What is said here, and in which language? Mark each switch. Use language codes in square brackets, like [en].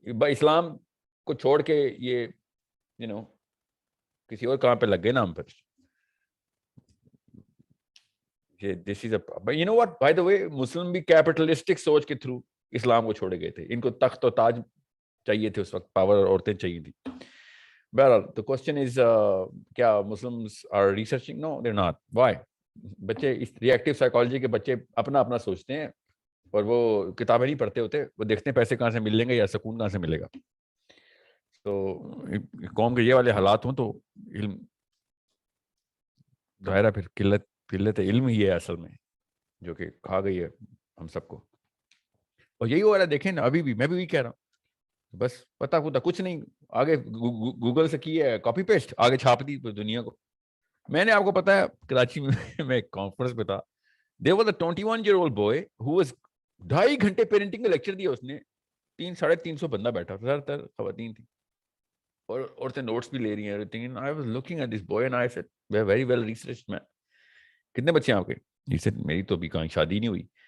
[ur] اسلام کو چھوڑ کے یہ کسی اور کام پہ لگ گئے نا ہم پر. [en] This is but you know what, by the way, [ur] مسلم بھی کیپٹلسٹک سوچ کے تھرو اسلام کو چھوڑے گئے تھے. ان کو تخت و تاج چاہیے تھے اس وقت، پاور اور عورتیں چاہیے تھی. [en] بہرحال the question is کیا Muslims are researching? No, they're not. Why? [ur] بچے اس ریئیکٹیو سائیکالوجی کے بچے اپنا سوچتے ہیں اور وہ کتابیں نہیں پڑھتے ہوتے. وہ دیکھتے ہیں پیسے کہاں سے ملیں گے یا سکون کہاں سے ملے گا. تو قوم کے یہ والے حالات ہوں تو علم ظاہرہ پھر قلت علم ہی ہے اصل میں جو کہ کھا گئی ہے ہم سب کو. اور یہی ہو رہا ہے، دیکھیں نا ابھی بھی، میں بھی وہی کہہ رہا ہوں. بس پتا پتا کچھ نہیں، آگے گوگل سے کی ہے کاپی پیسٹ، آگے چھاپ دی دنیا کو. میں نے آپ کو پتا ہے کراچی میں ایک کانفرنس پہ تھا. [en] there was a 21-year-old boy who was [ur] 2.5 گھنٹے پیرنٹنگ کا لیکچر دیا اس نے. 300-350 بندہ بیٹھا، زیادہ تر خواتین تھی اور عورتیں نوٹس بھی لے رہی ہیں. [en] everything. I was looking at this boy and I said, very well researched man. [ur] کتنے بچے ہیں آپ کے؟ [en] He said, [ur] میری تو ابھی کہیں شادی نہیں ہوئی.